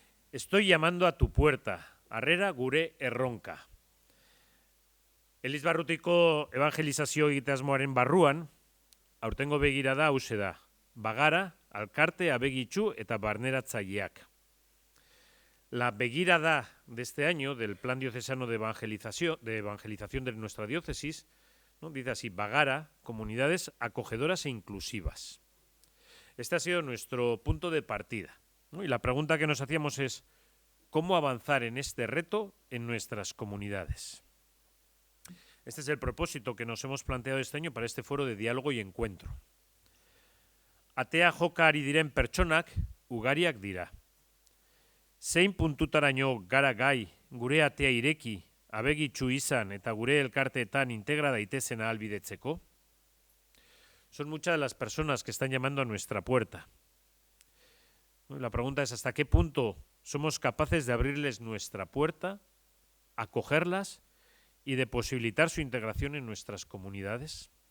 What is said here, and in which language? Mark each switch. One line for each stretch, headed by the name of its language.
Spanish: Estoy llamando a tu puerta,
Basque: harrera gure erronka. Elizbarrutiko evangelizazio egitasmoaren barruan, aurtengo begirada hause da, bagara, alkarte, abegitxu eta barneratzaileak.
Spanish: La begirada de este año del Plan Diocesano de Evangelización de nuestra diócesis, ¿no? Dice así,
Basque: bagara,
Spanish: comunidades acogedoras e inclusivas. Este ha sido nuestro punto de partida, ¿no? Y la pregunta que nos hacíamos es, ¿cómo avanzar en este reto en nuestras comunidades? Este es el propósito que nos hemos planteado este año para este foro de diálogo y encuentro.
Basque: Atea joka ari diren pertsonak ugariak dira. Zein puntutaraino gara gai, gure atea ireki, abegitxu izan eta gure elkarteetan integra daitezen ahalbidetzeko?
Spanish: Son muchas de las personas que están llamando a nuestra puerta. La pregunta es, ¿hasta qué punto somos capaces de abrirles nuestra puerta, acogerlas y de posibilitar su integración en nuestras comunidades?